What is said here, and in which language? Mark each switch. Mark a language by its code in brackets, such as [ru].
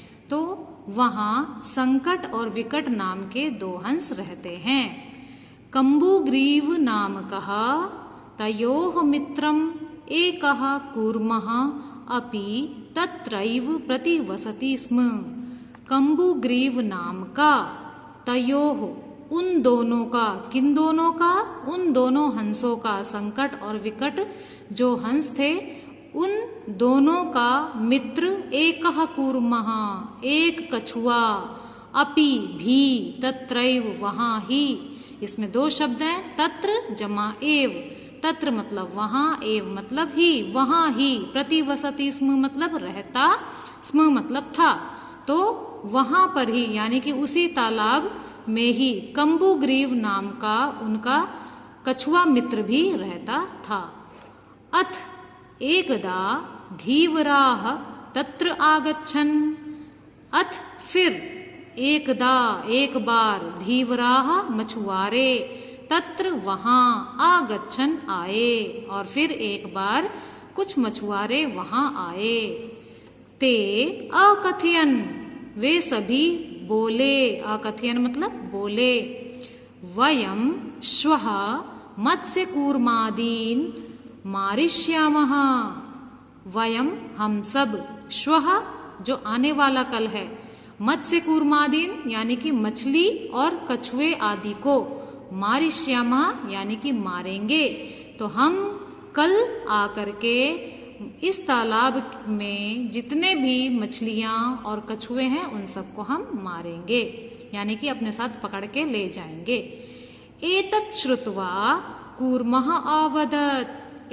[hi] तो वहाँ संकट और विकट नाम के दो हंस रहते हैं। [sa] कम्बुग्रीव नामकः तयोः मित्रम् एकः कूर्मः अपि तत्रैव प्रतिवसति स्म। [hi] कम्बुग्रीव नाम का, तयोः उन दोनों का, किन दोनों का? उन दोनों हंसों का, संकट और विकट जो हंस थे उन दोनों का मित्र एकः कूर्मः, एक कछुआ, अपि भी, तत्रैव वहाँ ही। इसमें दो शब्द हैं, तत्र जमा एव। तत्र मतलब वहाँ, एव मतलब ही, वहाँ ही। प्रतिवसति स्म मतलब रहता, स्म मतलब था। तो वहाँ पर ही, यानी कि उसी तालाब में ही कम्बुग्रीव नाम का उनका कछुआ मित्र भी रहता था। [sa] अथ एकदा धीवराः तत्र आगच्छन्। [hi] अथ फिर, एकदा एक बार, धीवराः मछुआरे, तत्र वहाँ, आगच्छन् आए, और फिर एक बार कुछ मछुआरे वहाँ आए। [sa] ते अकथयन् [hi] वे सभी बोले, [sa] अकथयन् [hi] मतलब बोले, [sa] वयं श्वः मत्स्यकूर्मादीन् मारिष्यामः। [hi] वयं हम सब, श्वः जो आने वाला कल है, मत्स्यकूर्मादीन यानी कि मछली और कछुए आदि को, मारिष्यामः यानी कि मारेंगे। तो हम कल आकर के इस तालाब में जितने भी मछलियाँ और कछुए हैं उन सबको हम मारेंगे, यानी कि अपने साथ पकड़ के ले जाएंगे। [sa] एतत् श्रुत्वा कूर्मः अवदत्।